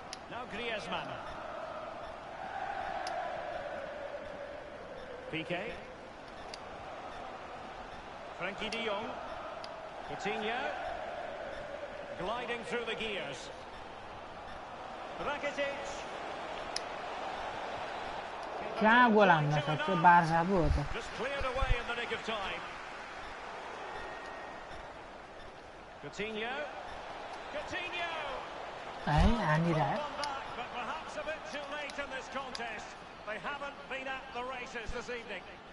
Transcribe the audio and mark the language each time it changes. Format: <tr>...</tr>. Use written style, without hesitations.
<en>Now Griezmann. Piqué. Frankie de Jong. Coutinho. Gliding through the gears. Rakitic.</en> <ne>कहाँ goal हान्न सक्छ Barca पो हो त</ne> <en>Just cleared away in the nick of time. Coutinho. Coutinho.</en> <ne>है हानिरह्यो</ne> <en>One back, but perhaps a bit too late in this contest. They haven't been at the races this evening.</en>